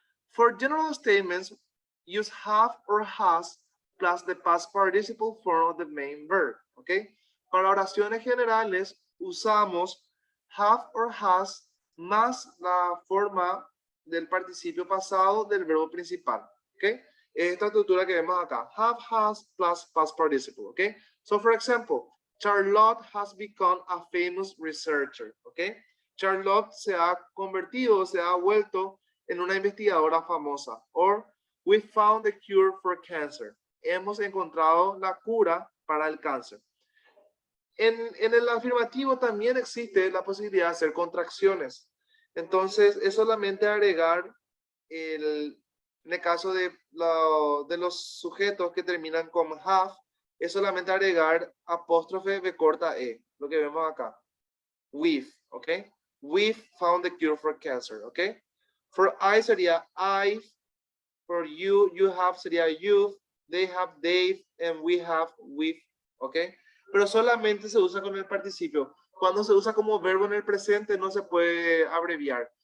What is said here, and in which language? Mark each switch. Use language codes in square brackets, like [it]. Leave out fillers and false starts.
[en] For general statements, use have or has plus the past participle form of the main verb, ¿ok? [es] Para oraciones generales, usamos have or has más la forma del participio pasado del verbo principal, ¿ok? Esta estructura que vemos acá, have, has, plus past participle, ¿ok? [en] So, for example, Charlotte has become a famous researcher, ¿ok? [es] Charlotte se ha convertido, se ha vuelto en una investigadora famosa. [en] Or, we found the cure for cancer. [es] Hemos encontrado la cura para el cáncer. En el afirmativo también existe la posibilidad de hacer contracciones. Entonces, es solamente agregar en el caso de los sujetos que terminan con have, es solamente agregar apóstrofe b corta e, lo que vemos acá. [en] We've, ¿ok? We've found the cure for cancer, ¿ok? For I sería I've, for you, you have sería you've, they have they've, and we have we've, ¿ok? [es] Pero solamente se usa con el participio. Cuando se usa como verbo en el presente no se puede abreviar.